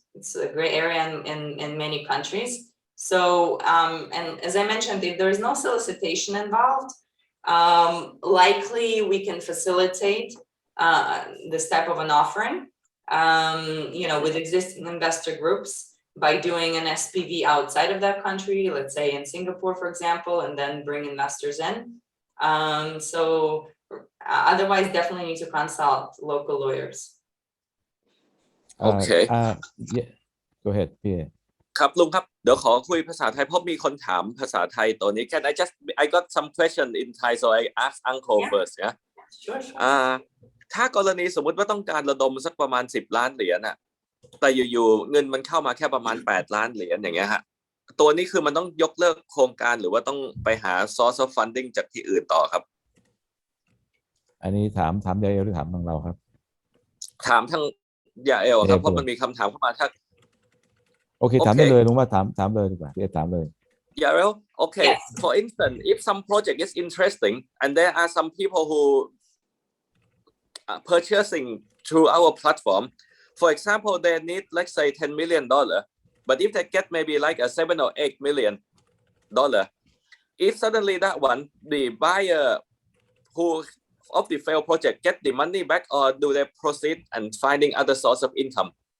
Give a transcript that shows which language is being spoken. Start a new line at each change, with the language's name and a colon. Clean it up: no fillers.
English: It's a gray area in many countries. So and as I mentioned, if there is no solicitation involved, likely we can facilitate this type of an offering, you know, with existing investor groups by doing an SPV outside of that country, let's say in Singapore, for example, and then bring investors in. So otherwise, definitely need to consult local lawyers. Okay. Yeah. Go ahead, Pierre.
Thai: ครับลุงครับเดี๋ยวขอคุยภาษาไทยเพราะมีคนถามภาษาไทยตัวนี้
English: Can I got some question in Thai, so I ask Uncle first, yeah? Sure.
Thai: ถ้ากรณีสมมุติว่าต้องการระดมสักประมาณ10 ล้านเหรียญน่ะแต่อยู่ๆเงินมันเข้ามาแค่ประมาณ8 ล้านเหรียญอย่างเงี้ยฮะตัวนี้คือมันต้องยกเลิกโครงการหรือว่าต้องไปหา source of funding จากที่อื่นต่อครับ อันนี้ถามยายเอลหรือถามทางเราครับ ถามทางยาเอลครับเพราะมันมีคำถามเข้ามาถ้า โอเคถามได้เลยลุงว่าถามเลยดีกว่าถามเลย
English: Yarel, okay. Yes. For instance, if some project is interesting and there are some people who are purchasing through our platform, for example, they need, let's say, $10 million, but if they get maybe like a $7 or $8 million, if suddenly that one, the buyer who of the failed project get the money back, or do they proceed and finding other source of income?